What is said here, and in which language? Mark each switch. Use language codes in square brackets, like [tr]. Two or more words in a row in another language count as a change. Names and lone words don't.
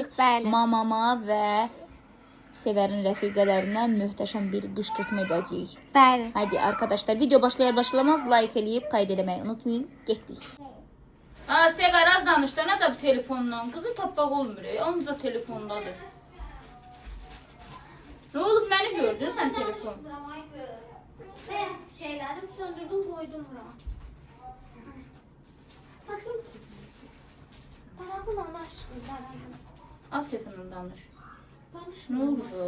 [az] Mamama və Sevərin rəfiqələrinə möhtəşəm bir qışqırtma edəcəyik. Bəli. [tr] Hadi arkadaşlar, [az] video başlayar-başlamaz like eləyib qayd eləməyi unutmayın. Getdik. Sevər az danışdı, nə də bu telefondan? Qızı tapmaq olmur, ancaq telefondadır. Ne olub, məni gördün sən telefon? [tr] Ben şeylerdim söndürdüm koydum buraya. Saçım tarafından aşkım. [az] Az telefondan danış. Danış. [tr] Ne oldu?